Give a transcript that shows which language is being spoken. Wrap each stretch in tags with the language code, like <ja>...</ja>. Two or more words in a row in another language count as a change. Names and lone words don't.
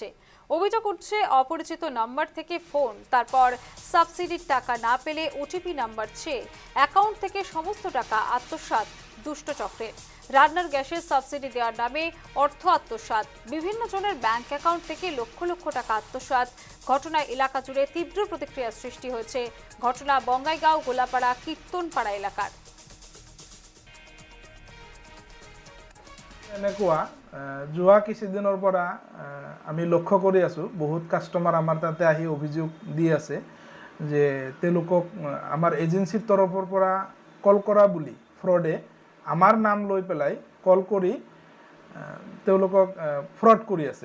<bn>অভিযোগ উঠছে অপরিচিত নাম্বার থেকে ফোন, তারপর সাবসিডির টাকা না পেলে ওটিপি নাম্বার চেয়ে অ্যাকাউন্ট থেকে সমস্ত টাকা আত্মসাৎ দুষ্টচক্রের। রান্নার গ্যাসের সাবসিডি দেওয়ার নামে অর্থ আত্মসাৎ, বিভিন্ন জনের ব্যাংক অ্যাকাউন্ট থেকে লক্ষ লক্ষ টাকা আত্মসাৎ ঘটনায় এলাকা জুড়ে তীব্র প্রতিক্রিয়া সৃষ্টি হয়েছে। ঘটনা বঙ্গাইগাঁও গোলাপাড়া কীর্তনপাড়া এলাকার।</bn> <as>এনেকুৱা যোৱা কিছুদিনৰ পৰা আমি লক্ষ্য কৰি আছোঁ, বহুত কাষ্টমাৰ আমাৰ তাতে আহি অভিযোগ দি আছে যে তেওঁলোকক আমাৰ এজেঞ্চিৰ তৰফৰ পৰা কল কৰা বুলি ফ্ৰডে আমাৰ নাম লৈ পেলাই কল কৰি তেওঁলোকক ফ্ৰড কৰি আছে।</as>